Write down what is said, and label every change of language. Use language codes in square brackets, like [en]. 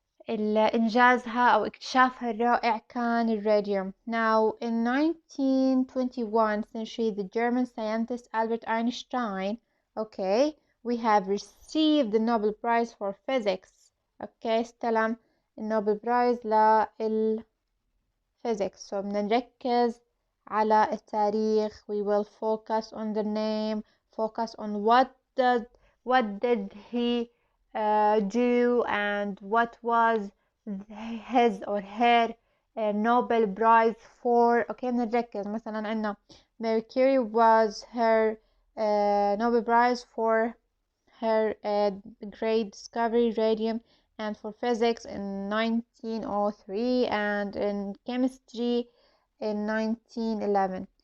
[ar] إنجازها أو اكتشافها الرائع كان الراديوم. [en] Now in 1921 century the German scientist Albert Einstein, okay, we have received the Nobel Prize for Physics. [ar] okay, استلم النوبل برايز للفيزيكس. so بدنا نركز على التاريخ. [en] we will focus on the name, focus on what did he do and what was his or her Nobel Prize for. okay, [ar] بنركز مثلا عندنا [en] Mercury was her Nobel Prize for her great discovery radium, and for physics in 1903, and in chemistry in 1911.